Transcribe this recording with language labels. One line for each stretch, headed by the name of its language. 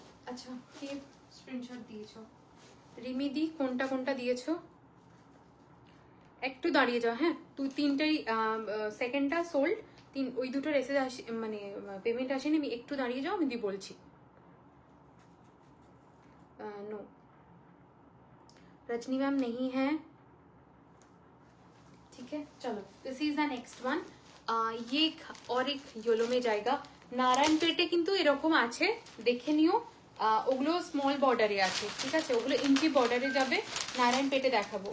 Bangla: আচ্ছা কে স্ক্রিনশট দিয়েছো? রিমিদি কোনটা কোনটা দিয়েছো? একটু দাঁড়িয়ে যাও, হ্যাঁ, তুই তিনটেই সেকেন্ডটা সোল্ড, ওই দুটোর এসে আসে, মানে পেমেন্ট আসেনি, আমি একটু দাঁড়িয়ে যাও, আমি দি বলছি।
Hindi: नो रजनी मैम नहीं है, ठीक है चलो।
English: This is the next one.
Hindi: ये और एक येलो में जाएगा।
Bangla: নারায়ণপেটে কিন্তু এরকম আছে, দেখে নিও, ওগুলো স্মল বর্ডারে আছে, ঠিক আছে, ওগুলো ইঞ্চি বর্ডারে যাবে, নারায়ণপেটে দেখাবো।